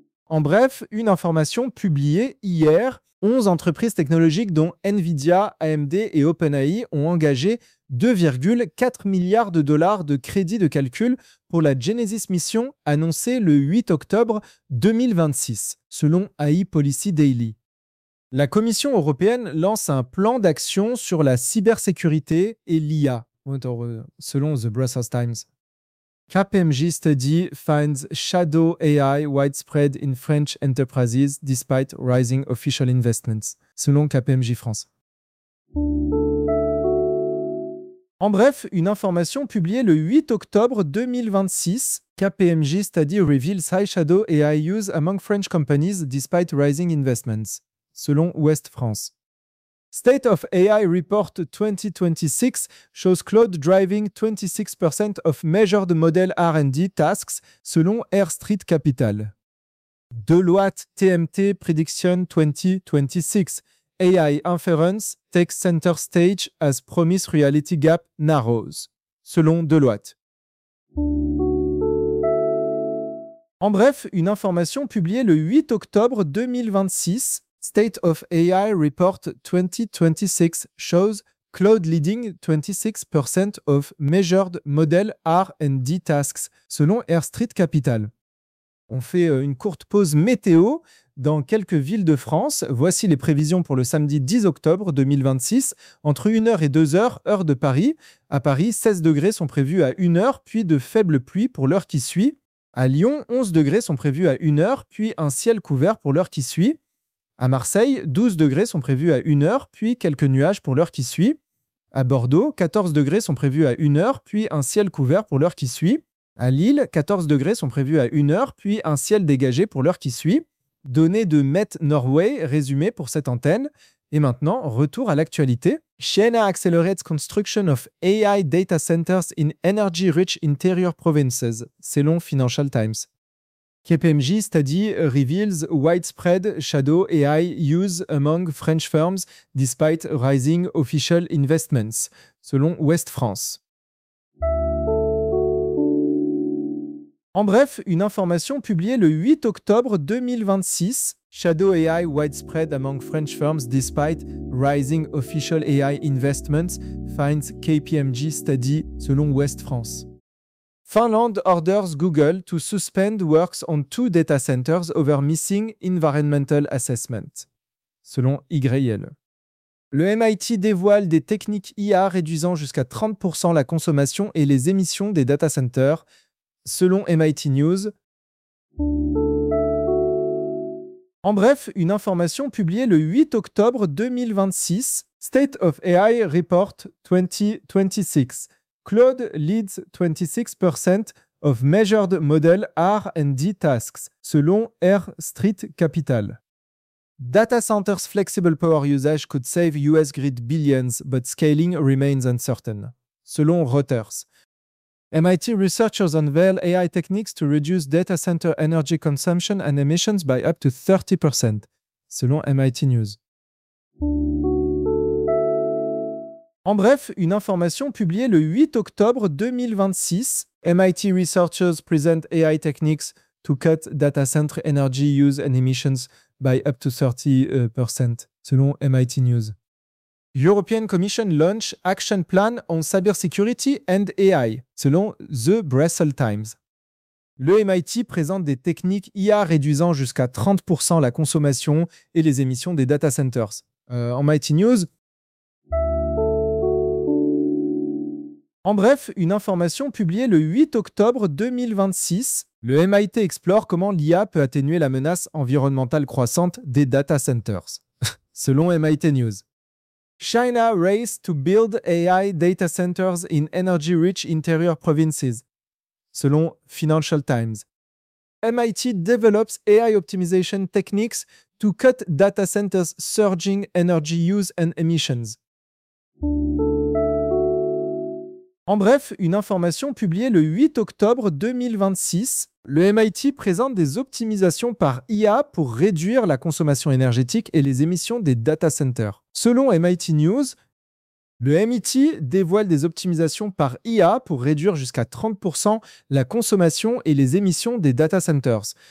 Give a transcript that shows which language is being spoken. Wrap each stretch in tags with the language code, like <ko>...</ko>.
<fr>En bref, une information publiée hier, 11 entreprises technologiques dont Nvidia, AMD et OpenAI ont engagé 2,4 milliards de dollars de crédits de calcul pour la Genesis mission annoncée le 8 octobre 2026, selon AI Policy Daily. La Commission européenne lance un plan d'action sur la cybersécurité et l'IA, selon The Brussels Times.</fr> <en>KPMG study finds shadow AI widespread in French enterprises despite rising official investments,</en> <fr>selon</fr> <en>KPMG France.</en> <fr>En bref, une information publiée le 8 octobre 2026,</fr> <en>KPMG study reveals high shadow AI use among French companies despite rising investments.</en> <fr>Selon Ouest France.</fr> <en>State of AI Report 2026 shows cloud driving 26% of measured model R&D tasks,</en> <fr>selon</fr> <en>Air Street Capital. Deloitte TMT Prediction 2026 AI Inference takes center stage as promise reality gap narrows,</en> <fr>selon</fr> <en>Deloitte.</en> <fr>En bref, une information publiée le 8 octobre 2026.</fr> <en>State of AI Report 2026 shows cloud leading 26% of measured model R&D tasks,</en> <fr>selon</fr> <en>Air Street Capital.</en> <fr>On fait une courte pause météo dans quelques villes de France. Voici les prévisions pour le samedi 10 octobre 2026, entre 1h et 2h, heure de Paris. À Paris, 16 degrés sont prévus à 1h, puis de faibles pluies pour l'heure qui suit. À Lyon, 11 degrés sont prévus à 1h, puis un ciel couvert pour l'heure qui suit. À Marseille, 12 degrés sont prévus à 1h, puis quelques nuages pour l'heure qui suit. À Bordeaux, 14 degrés sont prévus à 1h, puis un ciel couvert pour l'heure qui suit. À Lille, 14 degrés sont prévus à 1h, puis un ciel dégagé pour l'heure qui suit. Données de Met Norway résumées pour cette antenne. Et maintenant, retour à l'actualité.</fr> <en>Siena accelerates construction of AI data centers in energy-rich interior provinces,</en> <fr>selon</fr> <en>Financial Times. KPMG study reveals widespread shadow AI use among French firms despite rising official investments,</en> <fr>selon</fr> <en>Ouest France.</en> <fr>En bref, une information publiée le 8 octobre 2026.</fr> <en>Shadow AI widespread among French firms despite rising official AI investments, finds KPMG study,</en> <fr>selon</fr> <en>Ouest France. Finland orders Google to suspend works on two data centers over missing environmental assessment,</en> <fr>selon</fr> <en>YL.</en> <fr>Le MIT dévoile des techniques IA réduisant jusqu'à 30% la consommation et les émissions des data centers, selon MIT News. En bref, une information publiée le 8 octobre 2026, State of AI Report 2026.</fr> <en>Claude leads 26% of measured model R&D tasks,</en> <fr>selon</fr> <en>R Street Capital. Data centers' flexible power usage could save US grid billions, but scaling remains uncertain,</en> <fr>selon</fr> <en>Reuters. MIT researchers unveil AI techniques to reduce data center energy consumption and emissions by up to 30%,</en> <fr>selon</fr> <en>MIT News.</en> <fr>En bref, une information publiée le 8 octobre 2026.</fr> <en>MIT researchers present AI techniques to cut data center energy use and emissions by up to 30%,</en> <fr>selon</fr> <en>MIT News. European Commission launch action plan on cybersecurity and AI,</en> <fr>selon</fr> <en>The Brussels Times.</en> <fr>Le MIT présente des techniques IA réduisant jusqu'à 30% la consommation et les émissions des data centers. En MIT News. En bref, une information publiée le 8 octobre 2026. Le MIT explore comment l'IA peut atténuer la menace environnementale croissante des data centers, selon MIT News.</fr> <en>China race to build AI data centers in energy-rich interior provinces,</en> <fr>selon</fr> <en>Financial Times. MIT develops AI optimization techniques to cut data centers' surging energy use and emissions.</en> <fr>En bref, une information publiée le 8 octobre 2026, le MIT présente des optimisations par IA pour réduire la consommation énergétique et les émissions des data centers. Selon MIT News, le MIT dévoile des optimisations par IA pour réduire jusqu'à 30% la consommation et les émissions des data centers.</fr>